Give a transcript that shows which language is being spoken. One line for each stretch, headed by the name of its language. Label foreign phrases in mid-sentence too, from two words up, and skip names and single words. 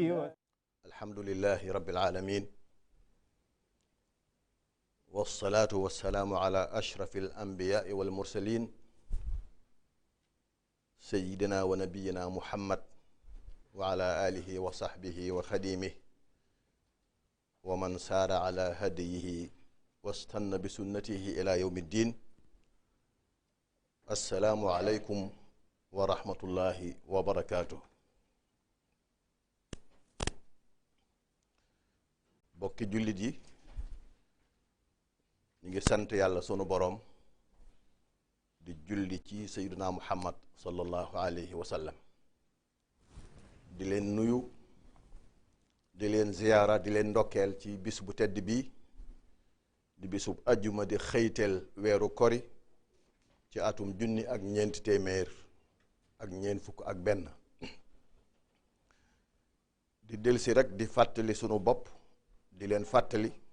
Arabic: الحمد لله رب العالمين والصلاة والسلام على أشرف الأنبياء والمرسلين سيدنا ونبينا محمد وعلى آله وصحبه وخديمه ومن سار على هديه واستنى بسنته إلى يوم الدين. السلام عليكم ورحمة الله وبركاته.
Wolof: bokki jullit yi ñu ngi sant yàlla sunu boroom di julli ci
Arabic: سيدنا محمد صلى الله عليه وسلم,
Wolof: di leen nuyu, di leen ziyaara, di leen ndokkeel ci bis bu tedd bi di bisub ajjuma di xëyteel weeru kori ci atum junni ak ñeenti téeméer ak ñeent fukk ak benn, di delsi rek di fàttali sunu bopp, di leen fàttali